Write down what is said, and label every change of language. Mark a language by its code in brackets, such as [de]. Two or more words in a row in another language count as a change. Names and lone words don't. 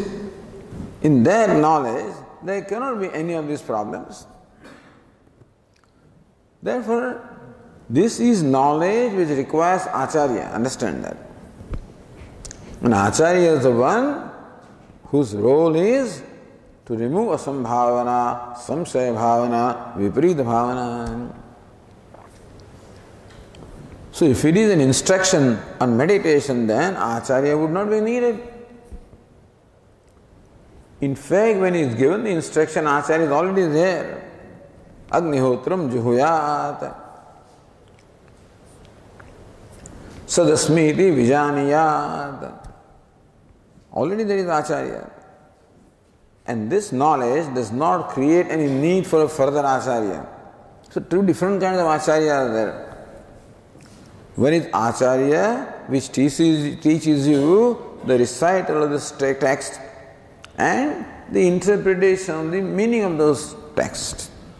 [en] In that knowledge, there cannot be any of these problems. Therefore, this is knowledge which requires acharya. Understand that. And acharya is the one whose role is to remove [sa] असम्भावना, संशय भावना, विपरीत भावना. [en] So if it is an instruction on meditation, then acharya would not be needed. In fact, when he is given the instruction, acharya is already there. [sa] अग्निहोत्रं जुहुयात्. सदस्मीति विजानीयात्. [en] Already there is acharya. And this knowledge does not create any need for a further acharya. So two different kinds of acharya are there. One is acharya which teaches you the recital of this text and the interpretation of the meaning of those texts.